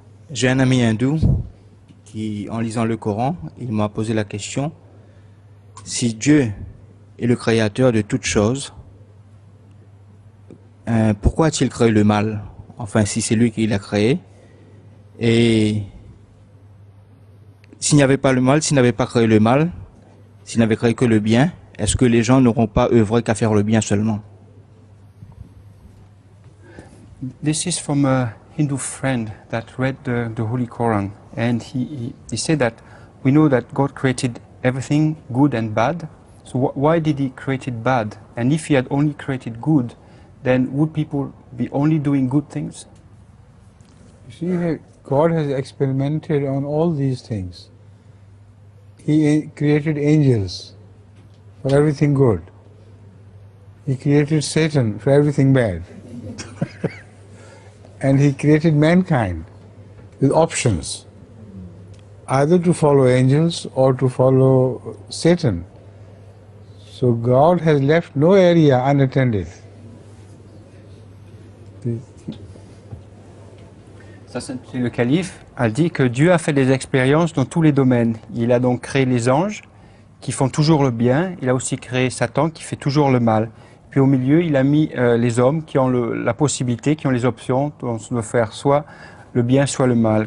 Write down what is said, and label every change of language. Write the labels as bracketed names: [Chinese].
[French] J'ai un ami hindou qui, en lisant le Coran, il m'a posé la question: si Dieu est le créateur de toutes choses, pourquoi a-t-il créé le mal? Enfin, si c'est lui qui l'a créé, et s'il n'y avait pas le mal, s'il n'avait pas créé le mal, s'il n'avait créé que le bien, est-ce que les gens n'auront pas œuvré qu'à faire le bien seulement? [English] This is from a Hindu friend that read the Holy Quran, and he said that we know that God created everything good and bad, so why did he create it bad? And if he had only created good, then would people be only doing good things? You see, God has experimented on all these things. He created angels for everything good. He created Satan for everything bad. And he created mankind with options, either to follow angels or to follow Satan. So God has left no area unattended. [French] Ça, c'est le calife a dit que Dieu a fait des expériences dans tous les domaines. Il a donc créé les anges qui font toujours le bien. Il a aussi créé Satan qui fait toujours le mal. Puis au milieu, il a mis les hommes qui ont la possibilité, qui ont les options de faire soit le bien, soit le mal.